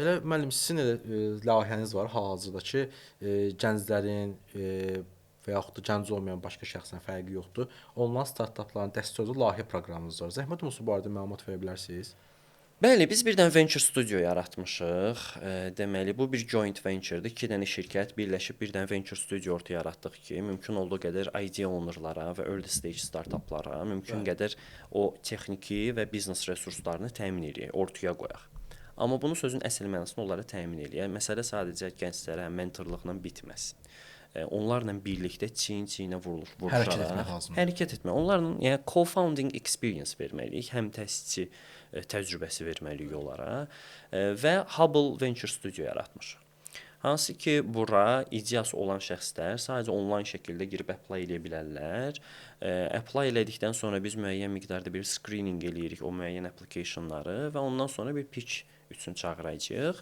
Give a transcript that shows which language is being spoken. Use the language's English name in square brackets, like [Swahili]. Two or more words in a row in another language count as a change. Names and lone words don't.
[Azerbaijani] Elə müəllim, sizin elə layihəniz var hal-hazırda ki, gənclərin və yaxud da gənc olmayan başqa şəxsdən fərqi yoxdur. Onlayn startapların dəstəkçi layihə proqramınız var. Zəhmət olmasa bu barədə məlumat verə bilərsiniz? Bəli, biz bir dənə [English] venture studio [Azerbaijani] yaratmışıq. Deməli, bu bir [English] joint venture-dir. [Azerbaijani] 2 dənə şirkət birləşib bir dənə [English] venture studio [Azerbaijani] ortaya yaratdıq ki, mümkün olduğu qədər [English] idea ownerlara [Azerbaijani] və [English] early stage startaplara [Azerbaijani] mümkün qədər o texniki və biznes resurslarını təmin edək, ortaya qoyaq. Amma bunu sözün əsl mənasında onlara təmin edək. Məsələ sadəcə gənclərə mentorluqla bitməsin. Onlarla birlikdə çiyin-çiyinə vuruşaraq hərəkət etmək. Onlarla yəni [English] co-founding experience [Azerbaijani] verməliyik, həm təsisçi təcrübəsi verməliyik onlara və Hubble Venture Studio yaratmışıq. Hansı ki, bura ideyası olan şəxslər sadəcə onlayn şəkildə girib apply edə bilərlər. Apply elədikdən sonra biz müəyyən miqdarda bir screening eləyirik o müəyyən applicationları və ondan sonra bir pitch üçün çağıracağıq.